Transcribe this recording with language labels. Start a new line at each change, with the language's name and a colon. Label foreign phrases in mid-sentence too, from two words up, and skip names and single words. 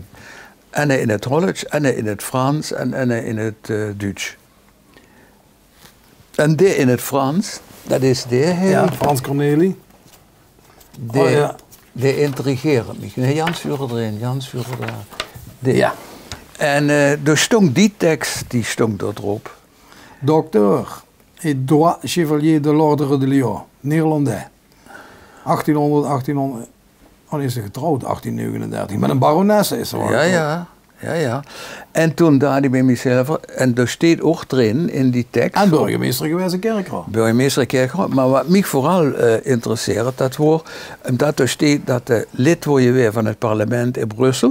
Dutch: En in het Hollands, en in het Frans en in het Duits. En die in het Frans, dat is Frans Cornelis. Die intrigeert me. Nee, Jans Vurer erin, Jans Vurer daar. Ja. En er stond die tekst, die stond erop.
French: Docteur et droit chevalier de l'ordre de Lyon, Nederlandais.
Dutch: 1800, dan is ze getrouwd, 1839. Met een baronesse is ze wel. Ja. En toen dacht ik bij mezelf, en er staat ook erin in die tekst. En burgemeester geweest in Kerkrade. Burgemeester Kerkrade, maar wat mij vooral interesseert, dat er staat dat de lid word je weer van het parlement in Brussel.